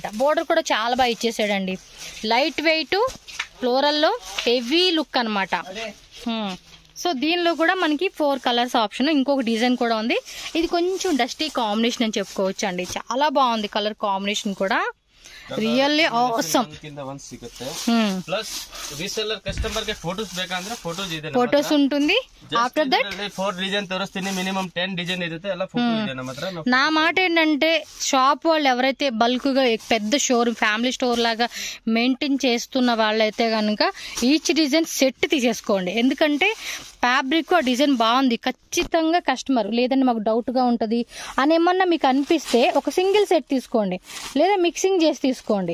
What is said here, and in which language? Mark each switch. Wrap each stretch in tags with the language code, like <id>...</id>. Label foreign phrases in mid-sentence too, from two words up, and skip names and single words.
<te>బోర్డర్ కూడా చాలా బాగా ఇచ్చేసాడండి,</te> <en>light weight floral</en> <te>లో</te> <en>heavy look</en> <te>అనమాట. సో దీనిలో కూడా మనకి 4</te> <en>colors option,</en> <te>ఇంకొక డిజైన్ కూడా ఉంది. ఇది కొంచెం</te> <en>dusty combination</en> <te>అని చెప్పుకోవచ్చు అండి, చాలా బాగుంది</te> <en>color combination</en> <te>కూడా.</te> <en>really awesome.</en> <kn>ಸಿಗುತ್ತೆ</kn> <en>plus reseller customer</en> <kn>ಗೆ ಫೋಟೋಸ್ ಬೇಕಂದ್ರೆ ಫೋಟೋಸ್ ಇದೆ,</kn> <te>ಫೋಟೋಸ್ ఉంటుంది.</te> <en>after that</en> <te>4 డిజైన్ తోరిస్తేనే మినిమం 10 డిజైన్ ఇರುತ್ತೆ, అలా ఫోటో</te> <kn>ಇದೆ ನಮ್ಮ ಹತ್ರ.</kn> <te>నా మాట ఏంటంటే షాప్ వాళ్ళు ఎవరైతే బల్క్ గా పెద్ద</te> <en>showroom family store</en> <te>లాగా మెయింటైన్ చేస్తున్న వాళ్ళైతే కనుక</te> <en>each design set</en> <te>తీసేసుకోండి. ఎందుకంటే ఫ్యాబ్రిక్ ఆ డిజైన్ బాగుంది, ఖచ్చితంగా కస్టమర్ లేదంటే మాకు డౌట్ గా ఉంటది అని ఏమన్నా మీకు అనిపిస్తే ఒక</te> <en>single set</en> <te>తీసుకోండి, లేదా మిక్సింగ్ చేసి తీసుకోండి.</te>